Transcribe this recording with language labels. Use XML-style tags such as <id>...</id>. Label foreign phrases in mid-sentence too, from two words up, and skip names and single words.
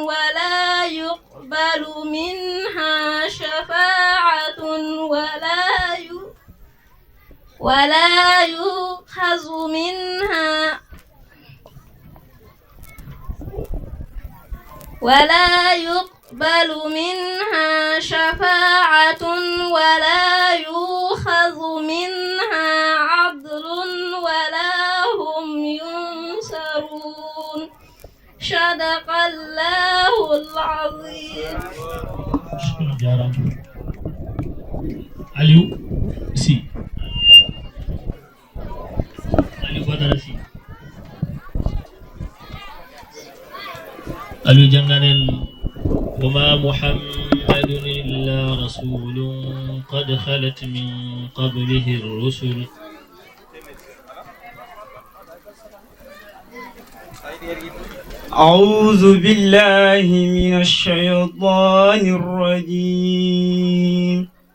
<ar>ولا يقبل منها شفاعة ولا يؤخذ منها شفاعة ولا يؤخذ منها عدل ولا هم ينصرون. صدق الله العظيم. شكرا جارا.</ar> <wo>Aliou si Aliou Badara si Aliou janganen</wo> <ar>وما محمد إلا رسول قد خلت من قبله الرسل أعوذ بالله من الشيطان الرجيم.</ar>